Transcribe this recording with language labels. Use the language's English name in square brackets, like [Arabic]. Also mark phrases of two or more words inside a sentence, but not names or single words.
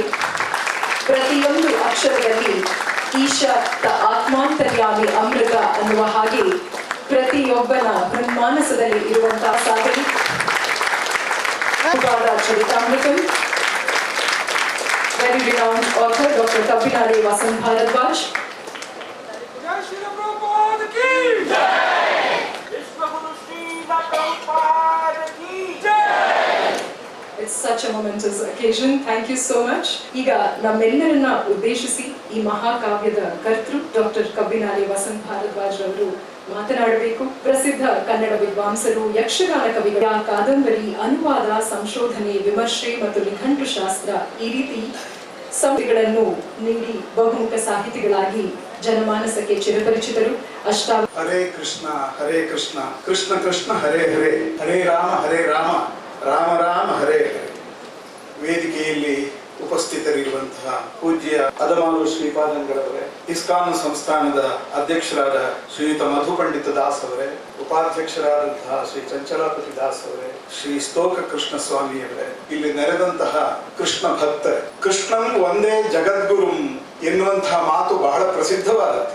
[Kannada] ಪ್ರತಿಯೊಂದು ಅಕ್ಷರದಲ್ಲಿ ಈಶ ಆತ್ಮಾಂತರ್ಯಾಮಿ ಅಮೃತ ಅನ್ನುವ ಹಾಗೆ ಪ್ರತಿಯೊಬ್ಬನ ಬ್ರಹ್ಮಾನಸದಲ್ಲಿ ಇರುವಂತಹ ಸಾಧನೆ ಚರಿತಾಮೃತ. [English] very renowned author Doctor Kabbinale Vasanth Bharadwaj. It's such a momentous occasion. Thank you so much. [Kannada] ಈಗ ನಮ್ಮೆಲ್ಲರನ್ನ ಉದ್ದೇಶಿಸಿ ಈ ಮಹಾಕಾವ್ಯದ ಕರ್ತೃ ಡಾಕ್ಟರ್ ಕಬ್ಬಿನಾಲೆ ವಸಂತ್ ಭಾರದ್ವಾಜ್ ರವರು ಮಾತನಾಡಬೇಕು. ಪ್ರಸಿದ್ಧ ಕನ್ನಡ ವಿದ್ವಾಂಸರು, ಯಕ್ಷಗಾನ ಕವಿಗಳ ಕಾದಂಬರಿ, ಅನುವಾದ, ಸಂಶೋಧನೆ, ವಿಮರ್ಶೆ ಮತ್ತು ನಿಘಂಟು ಶಾಸ್ತ್ರ ಈ ರೀತಿ ಸಂಸ್ಥೆಗಳನ್ನು ನೀಡಿ ಬಹುಮುಖ ಸಾಹಿತಿಗಳಾಗಿ ಜನಮಾನಸಕ್ಕೆ ಚಿರಪರಿಚಿತರು. [Sanskrit] ಹರೇ ಕೃಷ್ಣ ಕೃಷ್ಣ ಕೃಷ್ಣ ಹರೇ ಹರೇ, ಹರೇ ರಾಮ ರಾಮ ರಾಮ ಹರೇ ಹರೇ. [Kannada] ವೇದಿಕೆಯಲ್ಲಿ ಉಪಸ್ಥಿತರಿರುವಂತಹ ಪೂಜ್ಯ ಅದಮಾಲು ಶ್ರೀಪಾದಂಗಳವರೇ, ಇಸ್ಕಾನ್ ಸಂಸ್ಥಾನದ ಅಧ್ಯಕ್ಷರಾದ ಶ್ರೀಯುತ ಮಧು ಪಂಡಿತ ದಾಸ್ ಅವರೇ, ಉಪಾಧ್ಯಕ್ಷರಾದಂತಹ ಶ್ರೀ ಚಂಚಲಾಪತಿ ದಾಸ್ ಅವರೇ, ಶ್ರೀ ಸ್ತೋಕ ಕೃಷ್ಣ ಸ್ವಾಮಿಯವರೇ, ಇಲ್ಲಿ ನೆರೆದಂತಹ ಕೃಷ್ಣ ಭಕ್ತರೇ, [Sanskrit] ಕೃಷ್ಣಂ ಒಂದೇ ಜಗದ್ಗುರುಂ [Kannada] ಎನ್ನುವಂತಹ ಮಾತು ಬಹಳ ಪ್ರಸಿದ್ಧವಾದದ್ದು.